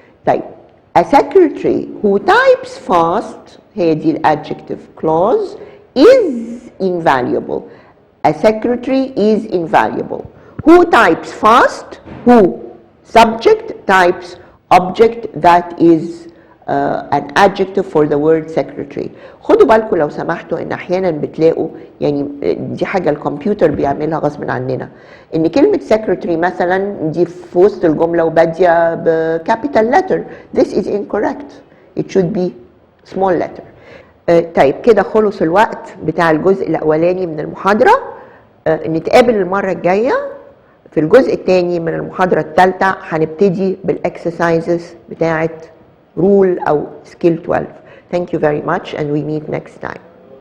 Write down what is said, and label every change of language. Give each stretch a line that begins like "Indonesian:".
English: طيب a secretary who types fast هي دي الadjective clause is invaluable. A secretary is invaluable. Who types fast? Who subject types object that is an adjective for the word secretary.
Arabic: خدوا بالكم لو سمحتوا ان احيانا بتلاقوا يعني دي حاجه الكمبيوتر بيعملها غصب عننا ان كلمه secretary مثلا دي في وسط الجمله وباديه بكابيتال letter.
English: This is incorrect. It should be small letter.
Arabic: طيب كده خلص الوقت بتاع الجزء الاولاني من المحاضره. نتقابل المره الجايه في الجزء الثاني من المحاضره الثالثه. هنبتدي بالاكسرسايزز بتاعه
English: rule أو skill 12. Thank you very much and we meet next time.